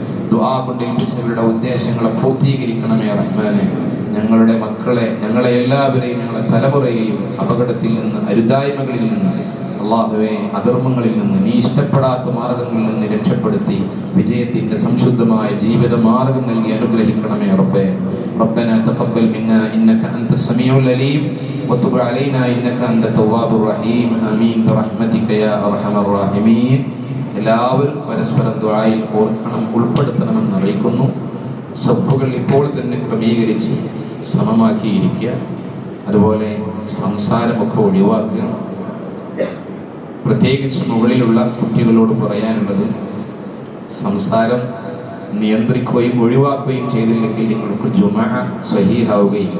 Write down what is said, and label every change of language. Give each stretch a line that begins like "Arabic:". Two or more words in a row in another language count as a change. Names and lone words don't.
Malayalam: ദുആ കൊണ്ട് ഏൽപ്പിച്ചവരുടെ ഉദ്ദേശങ്ങളെ പൂർത്തീകരിക്കണമേ റഹ്മാനെ. ഞങ്ങളുടെ മക്കളെ, ഞങ്ങളെ എല്ലാവരെയും, ഞങ്ങളെ തലമുറയെയും അപകടത്തിൽ നിന്ന്, അരുതായ്മകളിൽ നിന്ന്, അള്ളാഹുവേ അധർമ്മങ്ങളിൽ നിന്ന്, നീ ഇഷ്ടപ്പെടാത്ത മാർഗങ്ങളിൽ നിന്ന് രക്ഷപ്പെടുത്തി വിജയത്തിന്റെ സംശുദ്ധമായ ജീവിത മാർഗം നൽകി അനുഗ്രഹിക്കണമേ റബ്ബേ.
Arabic: ربنا تقبل منا إنك أنت السميع العليم وتب علينا إنك أنت التواب الرحيم آمين برحمتك يا أرحم الراحمين.
Malayalam: എല്ലാവരും പരസ്പരം ദുആയിൽ ഓർക്കണം, ഉൾപ്പെടുത്തണമെന്ന് അറിയിക്കുന്നു. സഫുകൾ ഇപ്പോൾ തന്നെ ക്രമീകരിച്ച് സമമാക്കിയിരിക്കുക. അതുപോലെ സംസാരമൊക്കെ ഒഴിവാക്കുക. പ്രത്യേകിച്ച് മുകളിലുള്ള കുട്ടികളോട് പറയാനുള്ളത്, സംസാരം നിയന്ത്രിക്കുകയും ഒഴിവാക്കുകയും ചെയ്തില്ലെങ്കിൽ നിങ്ങൾക്ക് ജുമാ സ്വഹീഹാവുകയില്ല.